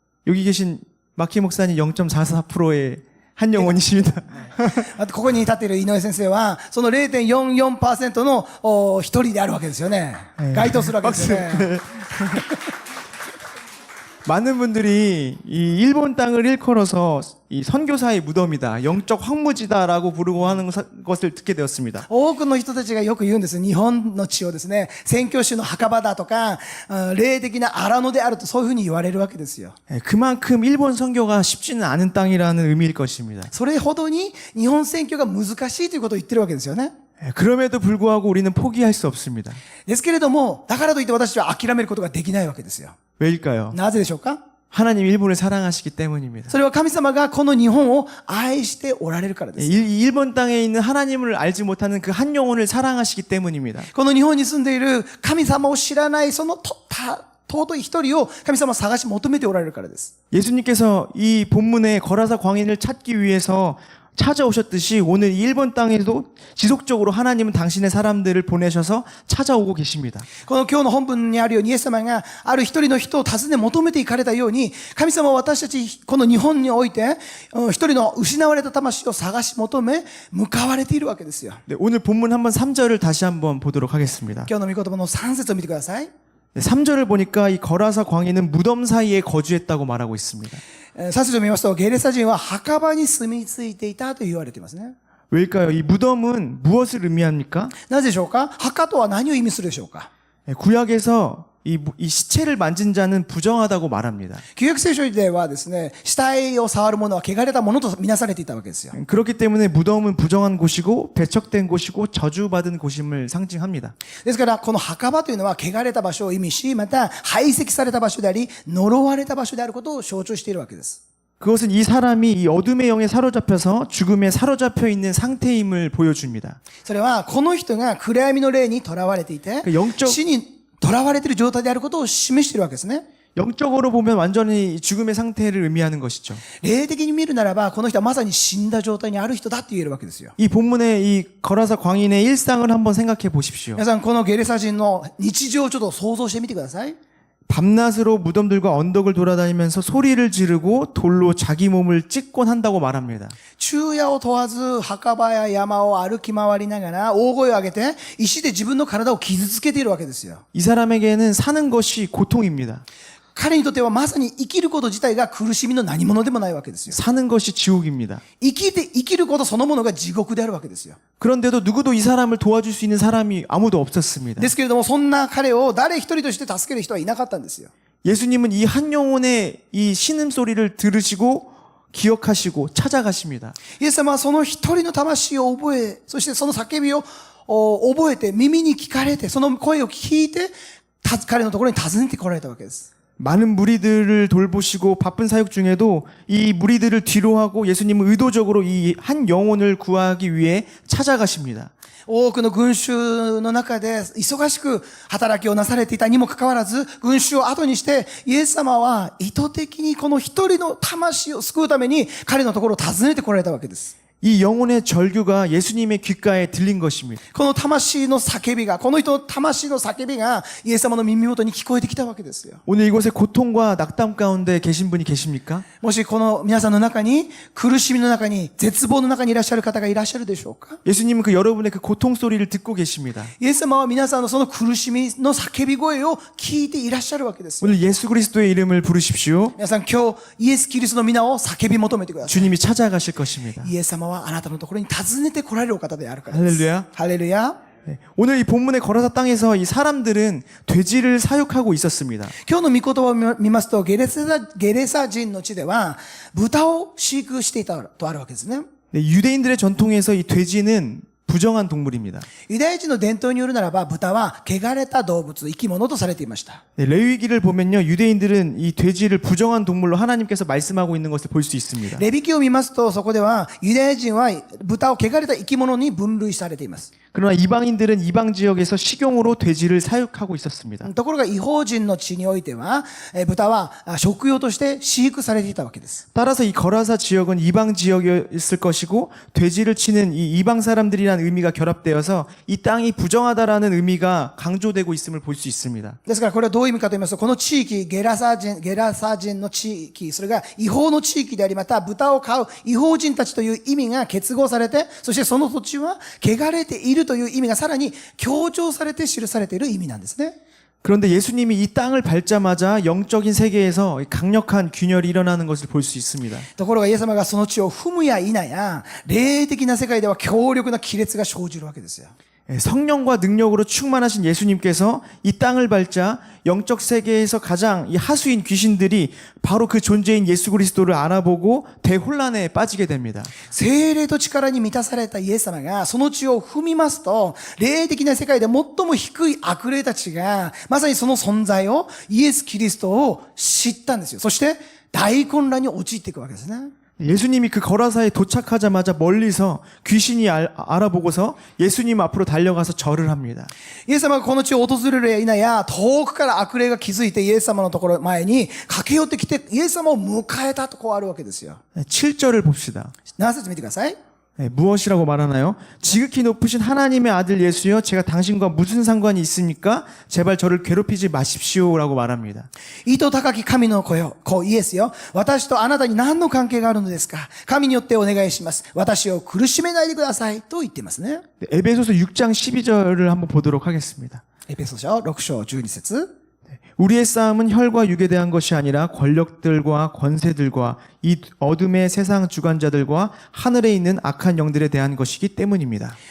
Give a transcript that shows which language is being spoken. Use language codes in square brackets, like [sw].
[ko] 여기 계신 마키 목사님 0.44%의 한 영혼이십니다. [ja] あとここに立っている井上先生は、その 0.44% の一人であるわけですよね。該当するわけですよね。 [ko] 많은 분들이 이 일본 땅을 일컬어서 이 선교사의 무덤이다, 영적 황무지다라고 부르고 하는 것을 듣게 되었습니다. [ja] 多くの人たちがよく言うんです。日本の地をですね、宣教師の墓場だとか、霊的な荒野であるとそういうふうに言われるわけですよ。 [ko] 그만큼 일본 선교가 쉽지는 않은 땅이라는 의미일 것입니다. [ja] それほどに日本宣教が難しいということを言ってるわけですよね。 [ko] 그럼에도 불구하고 우리는 포기할 수 없습니다. [ja] ですけれども、だからといって私は諦めることができないわけですよ。 [ko] 왜일까요? [ja] なぜでしょうか？ [ko] 하나님 일본을 사랑하시기 때문입니다. [ja] それは神様がこの日本を愛しておられるからです。 [ko] 일본 땅에 있는 하나님을 알지 못하는 그 한 영혼을 사랑하시기 때문입니다. [ja] この日本に住んでいる神様を知らないその尊い一人を神様は探し求めておられるからです。 [ko] 예수님께서 이 본문의 거라사 광인을 찾기 위해서 찾아오셨듯이 오늘 이 일본 땅에도 지속적으로 하나님은 당신의 사람들을 보내셔서 찾아오고 계십니다. [ja] この今日の本文にあるようにイエス様がある一人の人を訪ね求めていかれたように、神様は私たちこの日本において一人の失われた魂を探し求め向かわれているわけですよ。 [ko] 네, 오늘 본문 한번 3절을 다시 한번 보도록 하겠습니다. [ja] 今日の御言葉の3節を見てください。 [ko] 네, 3절을 보니까 이 거라사 광인은 무덤 사이에 거주했다고 말하고 있습니다. [ja] 3節を見ますと、ゲレサ人は墓場に住み着いていたと言われていますね。 [ko] 왜일까요? 이 무덤은 무엇을 의미합니까? [ja] なぜでしょうか？墓とは何を意味するでしょうか？ [ko] 네, 구약에서 이 시체를 만진 자는 부정하다고 말합니다. [ja] 旧約聖書ではですね、死体を触る者は汚れたものとみなされていたわけですよ。 [ko] 그렇기 때문에 무덤은 부정한 곳이고 배척된 곳이고 저주받은 곳임을 상징합니다. [ja] ですから、この墓場というのは汚れた場所を意味し、また排斥された場所であり、呪われた場所であることを象徴しているわけです。 [ko] 그것은 이 사람이 이 어둠의 영에 사로잡혀서 죽음에 사로잡혀 있는 상태임을 보여줍니다. [ja] それは、この人が暗闇の霊に囚われていて、 [ko] 영적 [ja] 死に囚われている状態であることを示しているわけですね。 [ko] 영적으로 보면 완전히 죽음의 상태를 의미하는 것이죠. [ja] 霊的に見るならば、この人はまさに死んだ状態にある人だって言えるわけですよ。 [ko] 이 본문의 이 거라사 광인의 일상을 한번 생각해 보십시오. [ja] 皆さん、このゲレサ人の日常をちょっと想像してみてください。 [ko] 밤낮으로 무덤들과 언덕을 돌아다니면서 소리를 지르고 돌로 자기 몸을 찢곤 한다고 말합니다. [ja] 昼夜を問わず墓場や山を歩き回りながら大声を上げて石で自分の体を傷つけているわけですよ。 [ko] 이 사람에게는 사는 것이 고통입니다. [ja] 彼にとってはまさに生きること自体が苦しみの何物でもないわけですよ。 [ko] 사는 것이 지옥입니다. [ja] 生きることそのものが地獄であるわけですよ。 [ko] 그런데도 누구도 이 사람을 도와줄 수 있는 사람이 아무도 없었습니다. [ja] ですけれども、そんな彼を誰一人として助ける人はいなかったんですよ。 [ko] 예수님은 이 한 영혼의 이 신음소리를 들으시고 기억하시고 찾아가십니다. [ja] イエス様はその一人の魂を覚え、そしてその叫びを覚えて耳に聞かれて、その声を聞いて彼のところに訪ねてこられたわけです。 [ko] 많은 무리들을 돌보시고 바쁜 사역 중에도 이 무리들을 뒤로 하고 예수님은 의도적으로 이 한 영혼을 구하기 위해 찾아가십니다. [ja] 多くの群衆の中で忙しく働きをなされていたにもかかわらず、群衆を後にして、イエス様は意図的にこの一人の魂を救うために彼のところを訪ねてこられたわけです。 [ko] 이 영혼의 절규가 예수님의 귓가에 들린 것입니다. [ja] この魂の叫びが、この人の魂の叫びがイエス様の耳元に聞こえてきたわけですよ。 [ko] 오늘 이곳에 고통과 낙담 가운데 계신 분이 계십니까? [ja] もしこの皆さんの中に苦しみの中に絶望の中にいらっしゃる方がいらっしゃるでしょうか？ [ko] 예수님은 그 여러분의 그 고통 소리를 듣고 계십니다. [ja] イエス様は皆さんのその苦しみの叫び声を聞いていらっしゃるわけですよ。 [ko] 오늘 예수 그리스도의 이름을 부르십시오. [ja] 皆さん今日イエス・キリストの皆を叫び求めてください。 [ko] 주님이 찾아가실 것입니다. [ja] イエス様はあなたのところに訪ねて来られるお方であるからです。 [ko] 할렐루야. [ja] ハレルヤ。 [ko] 네. 오늘 이 본문의 거라사 땅에서 이 사람들은 돼지를 사육하고 있었습니다. [ja] 今日の御言葉を見ますと、ゲレサ人の地では豚を飼育していたとあるわけですね。 [ko] 네, 유대인들의 전통에서 이 돼지는 부정한 동물입니다. [ja] ユダヤ人の伝統によるならば、豚は汚れた動物、生き物とされていました。 [ko] 네, 레위기를 보면요, 유대인들은 이 돼지를 부정한 동물로 하나님께서 말씀하고 있는 것을 볼 수 있습니다. [ja] レビ記を見ますと、そこではユダヤ人は豚を汚れた生き物に分類されています。 [ko] 그러나 이방인들은 이방 지역에서 식용으로 돼지를 사육하고 있었습니다. [ja] ところが異邦人の地においては、豚は食用として飼育されていたわけです。 [ko] 따라서 이 거라사 지역은 이방 지역이었을 것이고 돼지를 치는 이 이방 사람들이라는 의미가 결합되어서 이 땅이 부정하다라는 의미가 강조되고 있음을 볼 수 있습니다. [ja] ですからこれはどういう意味かと言いますと、この地域、ゲラサ人の地域、それが違法の地域であり、また豚を飼う違法人たちという意味が結合されて、そしてその土地は汚れているという意味がさらに強調されて記されている意味なんですね。 [ko] 그런데 예수님이 이 땅을 밟자마자 영적인 세계에서 강력한 균열이 일어나는 것을 볼 수 있습니다. [ja] ところがイエス様がその地を踏むや否や、霊的な世界では強力な亀裂が生じるわけですよ。 [ko] 성령과 능력으로 충만하신 예수님께서 이 땅을 밟자 영적 세계에서 가장 이 하수인 귀신들이 바로 그 존재인 예수 그리스도를 알아보고 대혼란에 빠지게 됩니다. [ja] 聖霊と力に満たされたイエス様がその地を踏みますと、霊的な世界で最も低い悪霊たちがまさにその存在をイエス・キリストを知ったんですよ。そして大混乱に陥っていくわけですね。 [ko] 예수님이 그 거라사에 도착하자마자 멀리서 귀신이 알아보고서 예수님 앞으로 달려가서 절을 합니다. [ja] イエス様がこの地を訪れるや否や、遠くから悪霊が気づいてイエス様のところ前に駆け寄ってきて、イエス様を迎えたとこうあるわけですよ。 [ko] 7절을 봅시다. [ja] 7節見てください。 [ko] 무엇이라고 말하나요? 지극히 높으신 하나님의 아들 예수여, 제가 당신과 무슨 상관이 있습니까? 제발 저를 괴롭히지 마십시오라고 말합니다. [ja] 意図高き神の子よ、子イエスよ。私とあなたに何の関係があるのですか？神によってお願いします。私を苦しめないでください。と言っていますね。 [ko] 에베소서 6장 12절을 한번 보도록 하겠습니다. [ja] エペソ書6章12節。 [ko] 우리의 싸움은 혈과 육에 대한 것이 아니라 권력들과 권세들과 이 어둠의 세상 주관자들과 하늘에 있는 악한 영들에 대한 것이기 때문입니다.